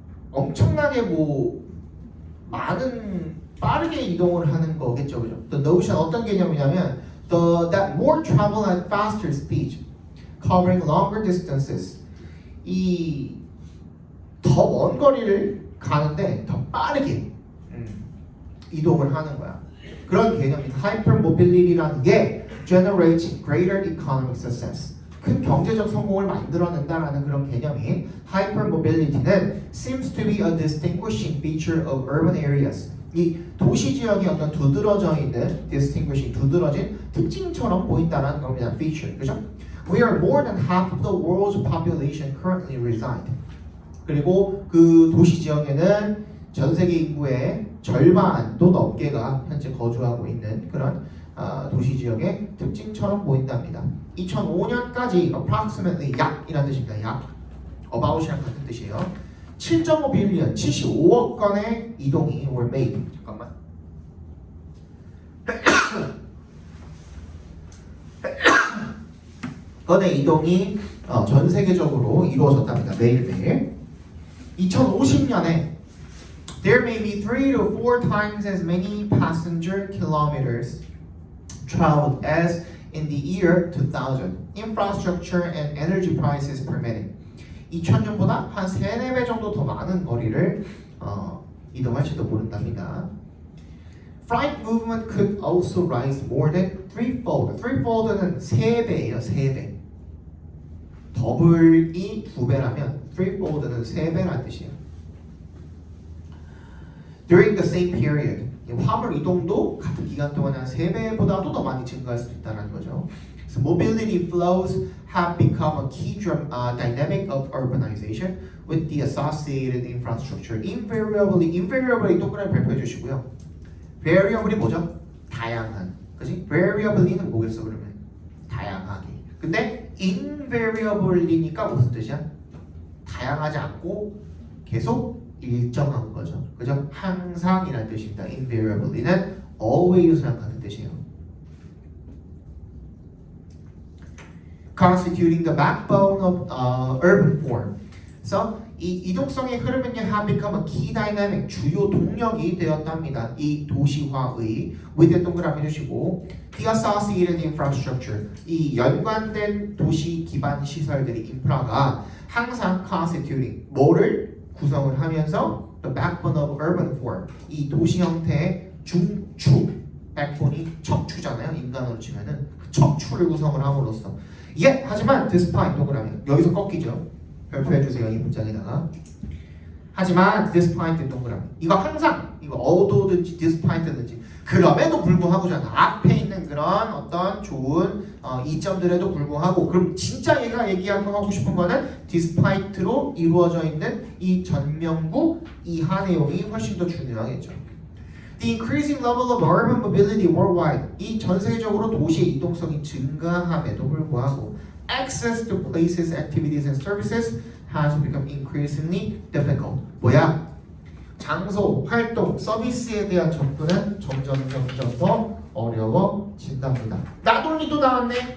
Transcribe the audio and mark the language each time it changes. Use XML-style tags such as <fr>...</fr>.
<ko>엄청나게 많은 빠르게 이동을 하는 거겠죠, 그죠?</ko> <en>The notion</en> <ko>어떤 개념이냐면</ko> <en>that more travel at faster speed, covering longer distances.</en> <ko>이 더 먼 거리를 가는데 더 빠르게 이동을 하는 거야. 그런 개념입니다. Hypermobility라는 게</ko> <en>generates greater economic success.</en> <ko>큰 경제적 성공을 만들어낸다라는 그런 개념인</ko> <en>hypermobility는 seems to be a distinguishing feature of urban areas.</en> <ko>이 도시 지역이 어떤 두드러져 있는 distinguishing 두드러진 특징처럼 보인다라는 겁니다. feature. 그죠?</ko> <en>We are more than half of the world's population currently reside.</en> <ko>그리고 그 도시 지역에는 전 세계 인구의 절반도 넘게가 현재 거주하고 있는 그런 도시 지역의 특징처럼 보인답니다. 2005년까지 approximately 약이라는 뜻입니다. 약 about이랑 같은 뜻이에요. 7.5 빌리언 75억 건의 이동이</ko> <en>were made.</en> <ko>잠깐만. 건의 이동이 전 세계적으로 이루어졌답니다. 매일매일.</ko> <en>2050년에 there may be 3 to 4 times as many passenger kilometers traveled as in the year 2000. Infrastructure and energy prices permitting.</en> <ko>2000년보다 한 3, 4배 정도 더 많은 거리를 이동할지도 모른답니다.</ko> <en>Freight movement could also rise more than threefold.</en> <ko>threefold는 3배예요, 3배. 더블이 2배라면 threefold는 3배라는 뜻이에요.</ko> <en>During the same period,</en> <ko>화물 이동도 같은 기간 동안 한 3배보다도 더 많이 증가할 수도 있다는 거죠.</ko> <en>So mobility flows have become a key dynamic of urbanization with the associated infrastructure.</en> <ko>invariably 동그라미 발표해 주시고요. variable이 뭐죠? 다양한. 그지? variably는 뭐겠어 그러면? 다양하게. 근데 invariably니까 무슨 뜻이야? 다양하지 않고 계속 일정한 거죠. 그죠? 항상이라는 뜻입니다. invariably는 always랑 같은 뜻이에요.</ko> <en>Constituting the backbone of urban form.</en> <ko>그래서 이 이동성의 흐름은요,</ko> <en>have become a key dynamic,</en> <ko>주요 동력이 되었답니다. 이 도시화의 with 동그라미 해주시고 the associated infrastructure, 이 연관된 도시 기반 시설들이 인프라가 항상 constituting 뭐를 구성을 하면서 the backbone of urban form, 이 도시 형태의 중추, backbone이 척추잖아요. 인간으로 치면은 그 척추를 구성을 함으로써 하지만 despite 동그라미 여기서 꺾이죠. 별표해 주세요. 이 문장에다가. 하지만 despite 동그라미 이거 항상 이거 althoughd든지 despite든지 그럼에도 불구하고잖아. 앞에 있는 그런 어떤 좋은 이점들에도 불구하고 그럼 진짜 얘가 하고 싶은 거는 despite로 이루어져 있는 이 전명구 이하 내용이 훨씬 더 중요하겠죠.</ko> <en>The increasing level of urban mobility worldwide,</en> <ko>이 전 세계적으로 도시의 이동성이 증가함에도 불구하고</ko> <en>access to places, activities, and services has become increasingly difficult.</en> <ko>뭐야? 장소, 활동, 서비스에 대한 접근은 점점 더 어려워진답니다. not only도 나왔네.</ko>